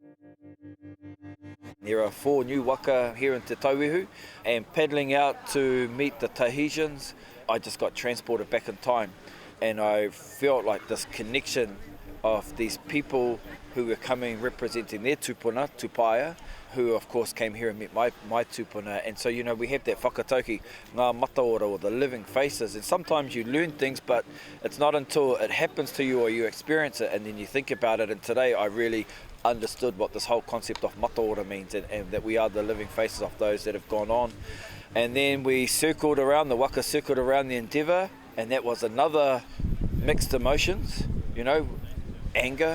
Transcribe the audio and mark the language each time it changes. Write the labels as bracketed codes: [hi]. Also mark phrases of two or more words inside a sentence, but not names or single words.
[en] There are 4 new waka here in Te Tauihu, and paddling out to meet the Tahitians, I just got transported back in time, and I felt like this connection of these people who were coming representing their [mi] tupuna, tupaya, [en] who of course came here and met my tupuna. And so, you know, we have that whakatauki, [mi] ngā mataora, [en] or the living faces, and sometimes you learn things, but it's not until it happens to you or you experience it and then you think about it. And today I really understood what this whole concept of mataora means, and that we are the living faces of those that have gone on. And then we circled around, the waka circled around the Endeavour, and that was another mixed emotions, you know, anger.